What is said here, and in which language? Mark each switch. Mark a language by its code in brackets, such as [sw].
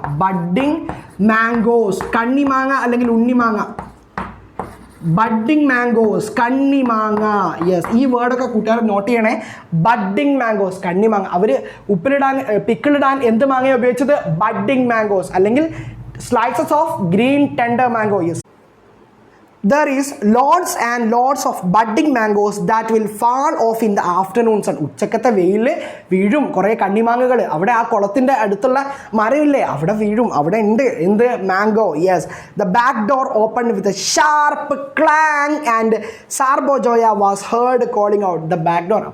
[en] budding mangoes, [ml] കണ്ണിമാങ്ങ അല്ലെങ്കിൽ ഉണ്ണിമാങ്ങ. [en] budding mangoes, [ml] കണ്ണിമാങ്ങ. യെസ്, ഈ വേർഡൊക്കെ കൂട്ടുകാർ നോട്ട് ചെയ്യണേ. [en] budding mangoes, [ml] കണ്ണിമാങ്ങ. അവർ ഉപ്പിലിടാൻ, പിക്കിളിടാൻ എന്ത് മാങ്ങയാണ് ഉപയോഗിച്ചത്? [en] Budding mangoes അല്ലെങ്കിൽ slices of green tender mango. Yes, there is lots and lots of budding mangoes that will fall off in the afternoon sun. [ml] ഉച്ചക്കത്തെ വെയിൽ വീഴും കുറേ കണ്ണിമാങ്ങകൾ. അവിടെ ആ കുളത്തിൻ്റെ അടുത്തുള്ള മരമില്ലേ, അവിടെ വീഴും. അവിടെ ഉണ്ട് എന്ത്? Mango. [en] Yes, the back door open with a sharp clang and Sarbojaya was heard calling out the back door.